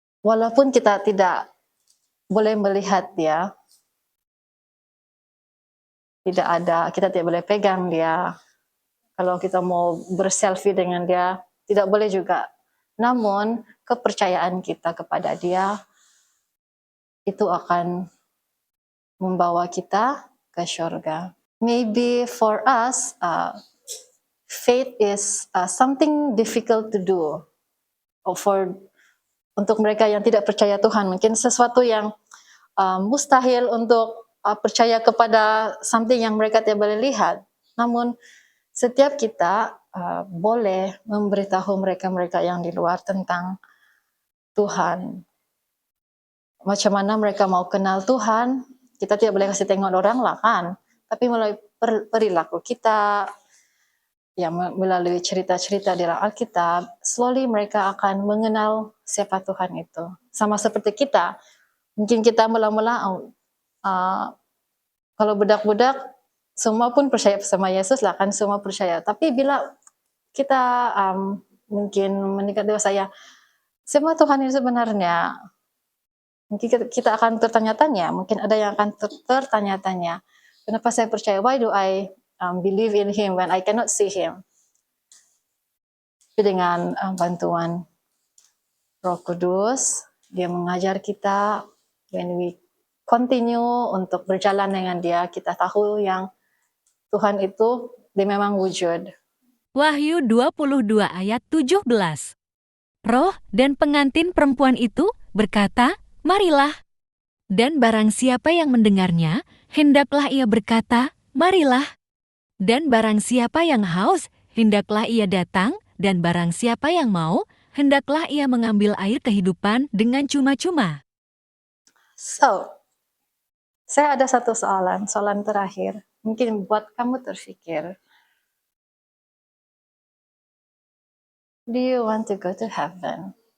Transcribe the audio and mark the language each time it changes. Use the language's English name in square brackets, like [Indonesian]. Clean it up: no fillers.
[Malay] Walaupun kita tidak boleh melihat dia, kita tidak boleh pegang dia. Kalau kita mau berselfie dengan dia, tidak boleh juga. Namun, kepercayaan kita kepada dia itu akan membawa kita ke surga. [English] Maybe for us, faith is something difficult to do. [Malay] Untuk mereka yang tidak percaya Tuhan, mungkin sesuatu yang mustahil untuk percaya kepada something yang mereka tidak boleh lihat. Namun setiap kita boleh memberitahu mereka-mereka yang di luar tentang Tuhan. Macam mana mereka mau kenal Tuhan, kita tidak boleh kasih tengok orang lah kan. Tapi melalui perilaku kita, ya melalui cerita-cerita di dalam Alkitab, slowly mereka akan mengenal siapa Tuhan itu. Sama seperti kita, mungkin kita mula-mula kalau budak-budak semua pun percaya sama Yesus lah kan, semua percaya. Tapi bila kita mungkin meningkat dewasa, semua Tuhan itu sebenarnya, mungkin kita akan tertanya-tanya, mungkin ada yang akan tertanya-tanya, kenapa saya percaya? [English] Why do I believe in Him when I cannot see Him? [Malay] Tapi dengan bantuan Roh Kudus, dia mengajar kita, [English] when we continue [Malay] untuk berjalan dengan dia, kita tahu yang Tuhan itu dia memang wujud. Wahyu 22 ayat 17. Roh dan pengantin perempuan itu berkata, marilah. Dan barang siapa yang mendengarnya, hendaklah ia berkata, marilah. Dan barang siapa yang haus, hendaklah ia datang. Dan barang siapa yang mau, hendaklah ia mengambil air kehidupan dengan cuma-cuma. So, saya ada satu soalan terakhir. Mungkin buat kamu terfikir. [English] Do you want to go to heaven?